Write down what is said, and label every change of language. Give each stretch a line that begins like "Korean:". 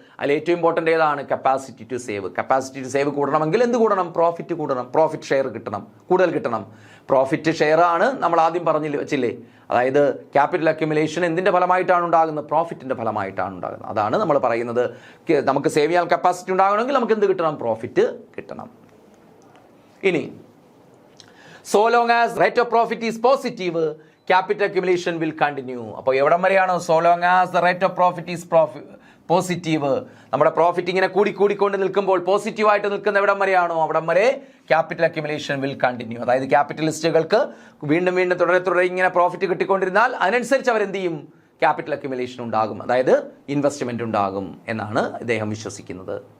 Malayalam: അതിൽ ഏറ്റവും ഇമ്പോർട്ടൻ്റ് ഏതാണ്? Capacity to save. Capacity to save കൂടണമെങ്കിൽ എന്ത് കൂടണം? പ്രോഫിറ്റ് കൂടണം. പ്രോഫിറ്റ് ഷെയർ കിട്ടണം, കൂടുതൽ കിട്ടണം. പ്രോഫിറ്റ് ഷെയർ ആണ് നമ്മൾ ആദ്യം വെച്ചില്ലേ? അതായത് ക്യാപിറ്റൽ അക്യുമുലേഷൻ എന്തിൻ്റെ ഫലമായിട്ടാണ് ഉണ്ടാകുന്നത്? പ്രോഫിറ്റിൻ്റെ ഫലമായിട്ടാണ് ഉണ്ടാകുന്നത്. അതാണ് നമ്മൾ പറയുന്നത്, നമുക്ക് സേവ് ചെയ്യാൻ കപ്പാസിറ്റി ഉണ്ടാകണമെങ്കിൽ നമുക്ക് എന്ത് കിട്ടണം? പ്രോഫിറ്റ് കിട്ടണം.
English: ഇനി so long as rate of profit is positive, capital accumulation will continue.
Malayalam: അപ്പോൾ എവിടം വരെയാണ്?
English: so long as the rate of profit is positive.
Malayalam: നമ്മുടെ പ്രോഫിറ്റ് ഇങ്ങനെ കൂടിക്കൊണ്ട് നിൽക്കുമ്പോൾ, പോസിറ്റീവായിട്ട് നിൽക്കുന്ന എവിടം വരെയാണോ അവിടം വരെ ക്യാപിറ്റൽ അക്യുമുലേഷൻ
English: Will continue.
Malayalam: അതായത് ക്യാപിറ്റലിസ്റ്റുകൾക്ക് വീണ്ടും തുടരെ ഇങ്ങനെ പ്രോഫിറ്റ് കിട്ടിക്കൊണ്ടിരുന്നാൽ അതിനനുസരിച്ച് അവരെന്ത് ചെയ്യും? ക്യാപിറ്റൽ അക്യുമുലേഷൻ ഉണ്ടാകും, അതായത് ഇൻവെസ്റ്റ്മെൻറ്റ് ഉണ്ടാകും എന്നാണ് ഇദ്ദേഹം വിശ്വസിക്കുന്നത്.